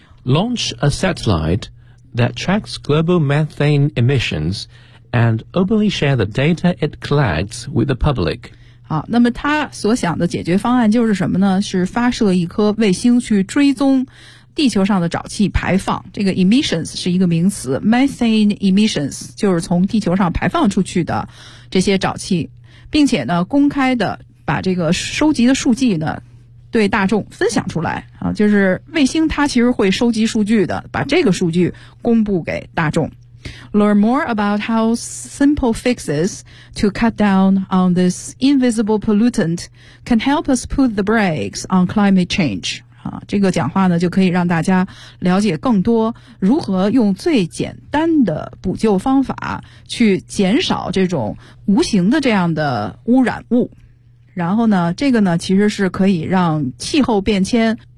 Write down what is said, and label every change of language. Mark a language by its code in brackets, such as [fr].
[en] Launch a satellite that tracks global methane emissions and openly share the data it collects with the public。 [zh] 好，那么他所想的解决方案就是什么呢？是发射一颗卫星去追踪地球上的沼气排放。这个 emissions 是一个名词， methane emissions 就是从地球上排放出去的这些沼气，并且呢公开的把这个收集的数据呢对大众分享出来啊，就是卫星它其实会收集数据的，把这个数据公布给大众。 [en] Learn more about how simple fixes to cut down on this invisible pollutant can help us put the brakes on climate change. [zh] 啊，这个讲话呢就可以让大家了解更多如何用最简单的补救方法去减少这种无形的这样的污染物。然后呢，这个呢其实是可以让气候变迁